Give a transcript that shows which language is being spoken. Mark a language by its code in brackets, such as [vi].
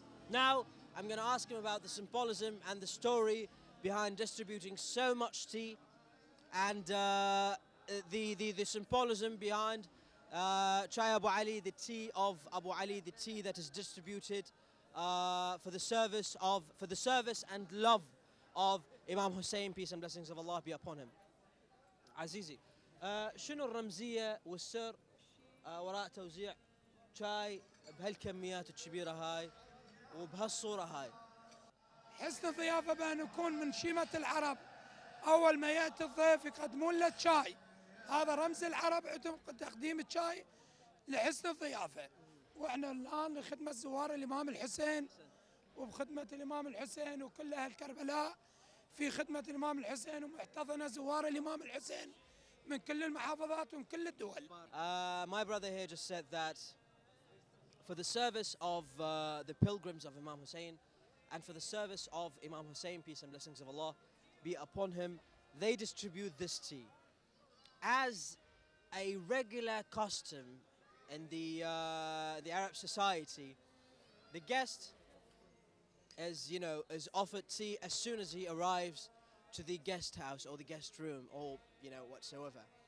[en] Now, I'm going to ask him about the symbolism and the story behind distributing so much tea, and the symbolism behind Chai Abu Ali, the tea of Abu Ali, the tea that is distributed for the service and love of Imam Hussein, peace and blessings of Allah be upon him. [ar] عزيزي، شنو الرمزية والسر وراء توزيع شاي بهالكميات الكبيرة هاي وبهالصورة هاي؟ حسن الضيافة بأن يكون من شيمة العرب، أول ما يأتي الضيف يقدمون له شاي، هذا رمز العرب عندهم تقديم الشاي لحسن الضيافة. وإحنا الآن لخدمة زوار الإمام الحسين وبخدمة الإمام الحسين وكل أهل كربلاء في خدمة الإمام الحسين، ومحتضنة زوار الإمام الحسين من كل المحافظات ومن كل الدول. [en] My brother here just said that for the service of the pilgrims of Imam Hussein and for the service of Imam Hussein, peace and blessings of Allah be upon him, they distribute this tea. As a regular custom in the Arab society, the guest is offered tea as soon as he arrives to the guest house or the guest room or whatsoever.